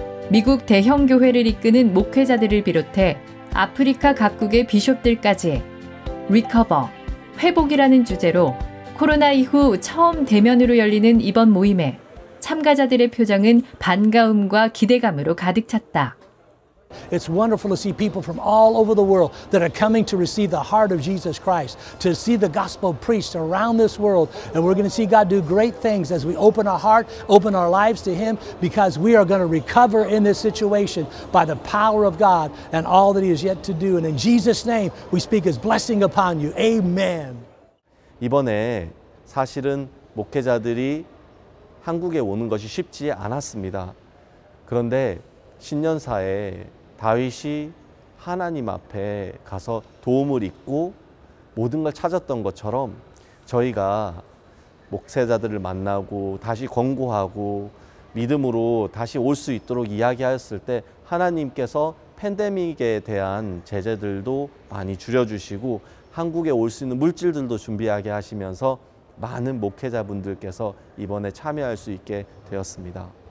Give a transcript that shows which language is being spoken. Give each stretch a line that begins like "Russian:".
Korean: 미국 대형 교회를 이끄는 목회자들을 비롯해 아프리카 각국의 비숍들까지 리커버, 회복이라는 주제로 코로나 이후 처음 대면으로 열리는 이번 모임에 참가자들의 표정은 반가움과 기대감으로 가득 찼다.
English: It's wonderful to see people from all over the world that are coming to receive the heart of Jesus Christ, to see the gospel preached around this world. And we're going to see God do great things as we open our heart, open our lives to Him, because we are going to recover in this situation by the power of God and all that He is yet to do. And in Jesus' name, we speak His blessing upon you. Amen.
Korean: 이번에 사실은 목회자들이 한국에 오는 것이 쉽지 않았습니다. 그런데 신년사에 다윗이 하나님 앞에 가서 도움을 잊고 모든 걸 찾았던 것처럼 저희가 목회자들을 만나고 다시 권고하고 믿음으로 다시 올 수 있도록 이야기하였을 때 하나님께서 팬데믹에 대한 제재들도 많이 줄여주시고 한국에 올 수 있는 물질들도 준비하게 하시면서 많은 목회자분들께서 이번에 참여할 수 있게 되었습니다.